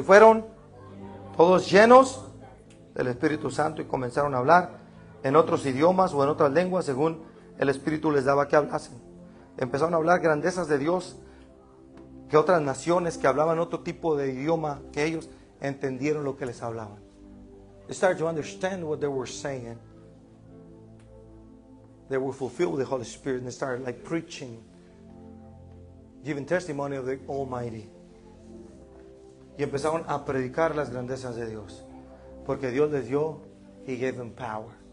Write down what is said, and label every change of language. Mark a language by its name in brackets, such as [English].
[Spanish] Y fueron todos llenos del Espíritu Santo y comenzaron a hablar en otros idiomas o en otras lenguas según el Espíritu les daba que hablasen. Empezaron a hablar grandezas de Dios, que otras naciones que hablaban otro tipo de idioma que ellos entendieron lo que les hablaban. [English] They started to understand what they were saying. They were fulfilled with the Holy Spirit and they started like preaching giving testimony of the Almighty. [Spanish] Y empezaron a predicar las grandezas de Dios. Porque Dios les dio, [English] He gave them power.